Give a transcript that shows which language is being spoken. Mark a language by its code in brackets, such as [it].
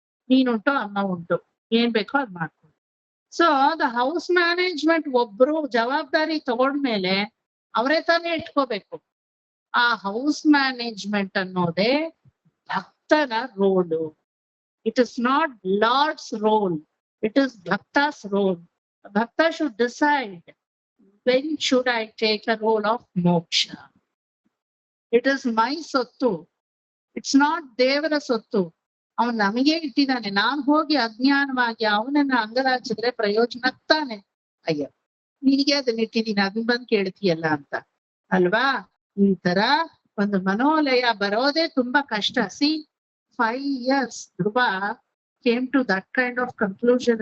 [kn] ನೀನುಂಟು ಅಮ್ಮ ಉಂಟು, ಏನ್ ಬೇಕೋ ಅದ್ ಮಾಡ್ಕೊಂಡು. [en] so the house management [kn] ಒಬ್ರು ಜವಾಬ್ದಾರಿ ತಗೊಂಡ್ಮೇಲೆ ಅವರೇ ತಾನೇ ಇಟ್ಕೋಬೇಕು. ಆ ಹೌಸ್ ಮ್ಯಾನೇಜ್ಮೆಂಟ್ ಅನ್ನೋದೇ ಭಕ್ತನ roll. [en] It is not lord's role, it is ಭಕ್ತಾಸ್ role. Bhakta should decide, when should I take a role of moksha? It is my sottu. It's not [kn] devara sottu. ಅವನ್ ನಮಗೆ ಇಟ್ಟಿದ್ದಾನೆ. ನಾನ್ ಹೋಗಿ ಅಜ್ಞಾನವಾಗಿ ಅವನನ್ನ ಅಂಗಲಾಚಿದ್ರೆ ಪ್ರಯೋಜನಕ್ತಾನೆ. ಅಯ್ಯ, ನಿನಗೆ ಅದನ್ನ ಇಟ್ಟಿದ್ದೀನಿ, ಅದನ್ನ ಬಂದ್ ಕೇಳ್ತೀಯಲ್ಲ ಅಂತ ಅಲ್ವಾ? ಈ ತರ ಒಂದು ಮನೋಲಯ ಬರೋದೇ ತುಂಬಾ ಕಷ್ಟ. [en] See 5 years Dhruva came to that kind of conclusion.